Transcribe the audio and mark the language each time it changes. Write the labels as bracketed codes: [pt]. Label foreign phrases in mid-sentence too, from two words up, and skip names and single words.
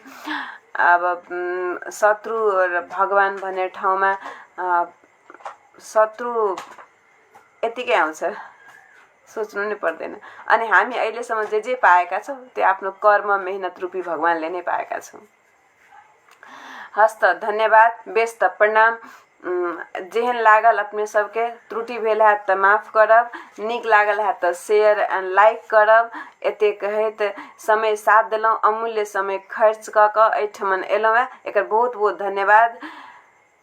[ne] अब शत्रु र भगवान भन्ने ठाउँमा शत्रु यतिकै आउँछ, सोच्नु नै पर्दैन। अनि हामी अहिलेसम्म जे पाएका छौँ त्यो आफ्नो कर्म मेहनत रूपी भगवानले नै पाएका छौँ। हस्त धन्यवाद, बेस्त प्रणाम। [mai] जेहन लागल अपने सबके त्रुटि भेल है त माफ करब, नीक लागल है त [en] share and like [mai] करब। एते कहैत समय साथ देलहुँ, अमूल्य समय खर्च क एठमन एलहुँ है, एकर बहुत बहुत धन्यवाद।